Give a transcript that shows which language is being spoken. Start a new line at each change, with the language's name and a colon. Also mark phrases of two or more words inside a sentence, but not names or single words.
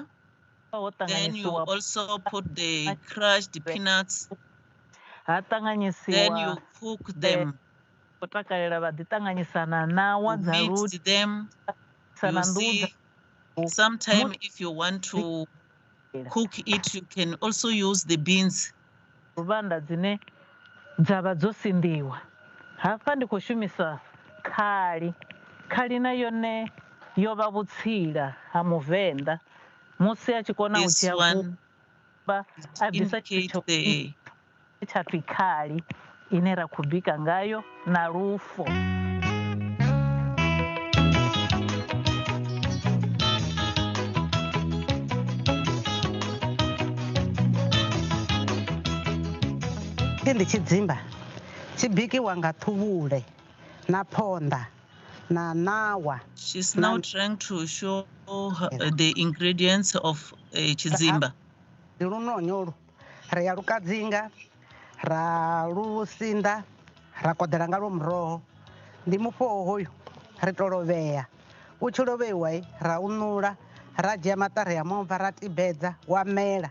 English: Then you also put the crushed peanuts. Then you cook them. Mix them. You see, sometimes if you want to cook it, you can also use the beans.
Venda: Hapa ndi khou shumisa khali. Khali na yone yo vha vhutsila ha Muvenda. Musi a tshi kona u dzhia vhumba a bvisa tshithu tsha pfi khali ine ra khou bika ngayo na lufo. Ndi tshidzimba tshi bikiwa nga ṱhuvhule na phonḓa na ṋawa.
English: She's now trying to show the ingredients of chidzimba.
Venda: Ndi lunonyolo ri ya lukadzinga ra lusinda ra koḓela nga lo muroho. Ndi mufhoho hoyu ri to lovhea. U tshi lovheiwa ra u nula ra dzhia maṱari ya momva ra tibedza wa mela.